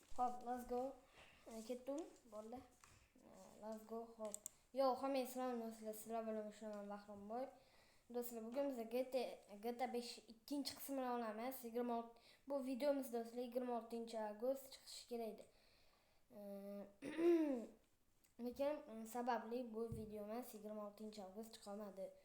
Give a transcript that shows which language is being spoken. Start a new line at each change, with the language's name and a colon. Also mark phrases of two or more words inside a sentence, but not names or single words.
English: Hop, let's go.
Uzbek: Ketdim, bo'ldi.
English: Let's go. Hop.
Uzbek: Yo, hamma salom do'stlar. Sizlar bilan ishlaman Bahronboy. Do'stlar, bugun biz GTA 5 ikkinchi qismini olamiz. 26 bu videomiz do'stlar 26-avgust chiqishi kerak edi. Lekin sababli bu videomiz 26-avgust chiqmadi.